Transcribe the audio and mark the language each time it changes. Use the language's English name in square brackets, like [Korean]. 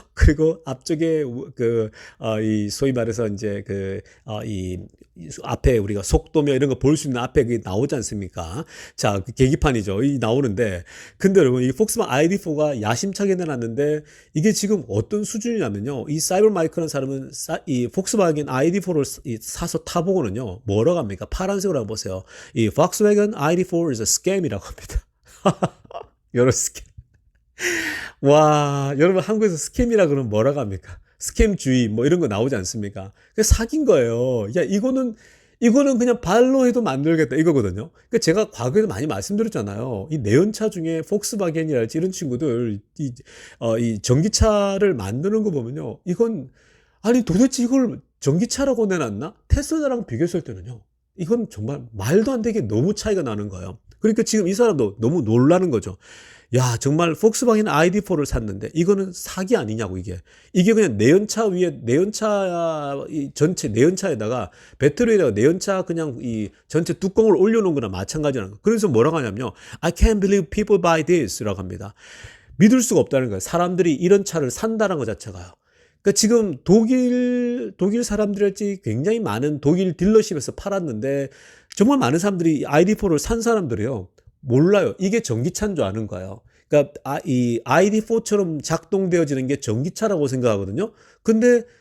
[Korean] 그리고 앞쪽에 이 소위 말해서 이제 이 앞에 우리가 속도며 이런 거 볼 수 있는 앞에 그게 나오지 않습니까? 자, 그 계기판이죠. 이 나오는데, 근데 여러분, 이 폭스바겐 ID4가 야심차게 내놨는데, 이게 지금 어떤 수준이냐면요, 이 사이버 마이크라는 사람은 이 폭스바겐 ID4를 사서 타보고는요, 뭐라고 합니까? 파란색으로 한번 보세요. [English] 이 Volkswagen ID4 is a scam [Korean] 이라고 합니다. 여러 스캠. 와, 여러분 한국에서 스캠이라 그러면 뭐라고 합니까? 스캠주의 뭐 이런 거 나오지 않습니까? 그 사기인 거예요. 야, 이거는 그냥 발로 해도 만들겠다 이거거든요. 그러니까 제가 과거에도 많이 말씀드렸잖아요. 이 내연차 중에 폭스바겐이랄지 이런 친구들 이 전기차를 만드는 거 보면요, 이건 아니 도대체 이걸 전기차라고 내놨나? 테슬라랑 비교했을 때는요, 이건 정말 말도 안 되게 너무 차이가 나는 거예요. 그러니까 지금 이 사람도 너무 놀라는 거죠. 야, 정말 폭스바겐 ID4를 샀는데 이거는 사기 아니냐고. 이게 그냥 내연차 위에 내연차 이 전체 내연차에다가 배터리에다가 내연차 그냥 이 전체 뚜껑을 올려놓은 거나 마찬가지라는 거. 그래서 뭐라고 하냐면요, [English] I can't believe people buy this [Korean] 라고 합니다. 믿을 수가 없다는 거예요. 사람들이 이런 차를 산다는 것 자체가요. 그러니까 지금 독일 사람들일지 굉장히 많은 독일 딜러십에서 팔았는데, 정말 많은 사람들이 ID4를 산 사람들이요, 몰라요. 이게 전기차인 줄 아는 거예요. 그러니까 이 ID4처럼 작동되어지는 게 전기차라고 생각하거든요. 근데